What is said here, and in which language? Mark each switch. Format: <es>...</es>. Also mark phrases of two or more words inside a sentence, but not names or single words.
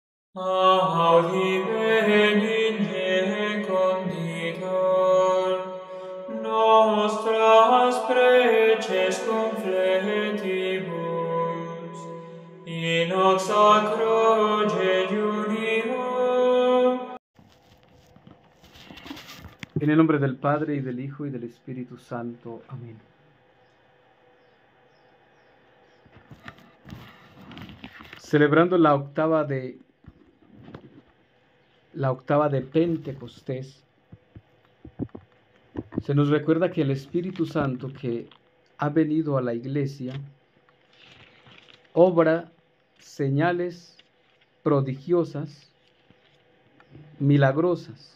<la>Audi benigne conditor, nostras preces confletibus, in hoc sacro jejunio.</la> <es>En el nombre del Padre, y del Hijo, y del Espíritu Santo. Amén. Celebrando la octava de Pentecostés, se nos recuerda que el Espíritu Santo que ha venido a la iglesia obra señales prodigiosas, milagrosas.</es>